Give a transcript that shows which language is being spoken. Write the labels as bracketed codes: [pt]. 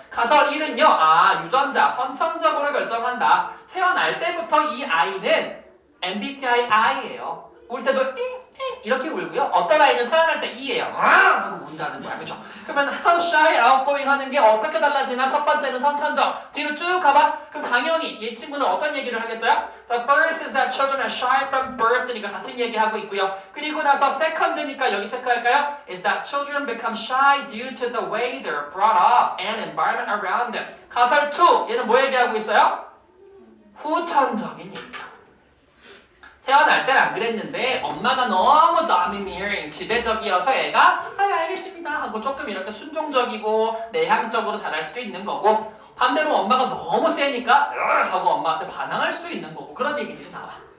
[ko] 가설 1은요. 유전자 선천적으로 결정한다. 태어날 때부터 이 아이는 MBTI I예요. 울 때도 이렇게 울고요. 어떤 아이는 태어날 때 이예요. 하고 운다는 거야. 그죠? 그러면 how shy, outgoing 하는 게 어떻게 달라지나? 첫 번째는 선천적. 뒤로 쭉 가봐. 그럼 당연히 이 친구는 어떤 얘기를 하겠어요? [en] The first is that children are shy from birth니까 [ko] 같은 얘기하고 있고요. 그리고 나서 second니까 여기 체크할까요? [en] Is that children become shy due to the way they're brought up and environment around them. [ko] 가설 2. 얘는 뭐 얘기하고 있어요? 후천적인 얘기야. 태어날 땐 안 그랬는데 엄마가 너무 domineering, 지배적이어서 애가 알겠습니다 하고 조금 이렇게 순종적이고 내향적으로 자랄 수도 있는 거고 반대로 엄마가 너무 세니까 하고 엄마한테 반항할 수도 있는 거고 그런 얘기들이 나와.